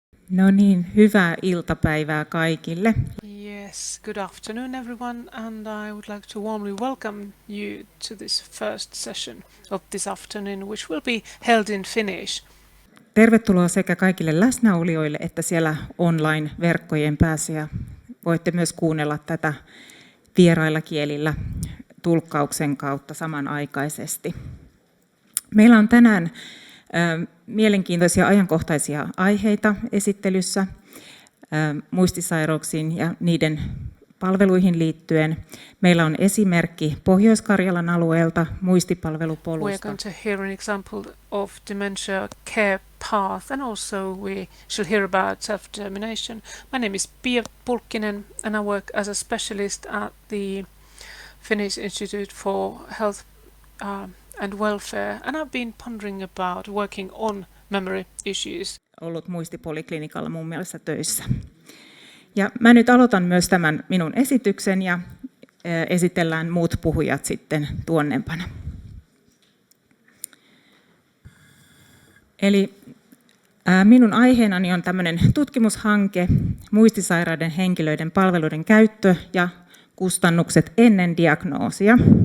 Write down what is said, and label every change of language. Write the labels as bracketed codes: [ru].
[fi] No niin, hyvää iltapäivää kaikille. [en] Yes, good afternoon everyone, and I would like to warmly welcome you to this first session of this afternoon, which will be held in Finnish. [fi] Tervetuloa sekä kaikille läsnäolijoille että siellä online-verkkojen päässä, ja voitte myös kuunnella tätä vierailla kielillä tulkkauksen kautta samanaikaisesti. Meillä on tänään mielenkiintoisia ajankohtaisia aiheita esittelyssä muistisairauksiin ja niiden palveluihin liittyen. Meillä on esimerkki Pohjois-Karjalan alueelta muistipalvelupolusta. [en] We are going to hear an example of dementia care path, and also we shall hear about self-determination. My name is Pia Pulkkinen and I work as a specialist at the Finnish Institute for Health and Welfare, and I've been pondering about working on memory issues. [fi] Ollut muistipoliklinikalla mun mielestä töissä. Ja mä nyt aloitan myös tämän minun esityksen ja esitellään muut puhujat sitten tuonnempana. Eli minun aiheenani on tämmöinen tutkimushanke, muistisairaiden henkilöiden palveluiden käyttö ja kustannukset ennen diagnoosia.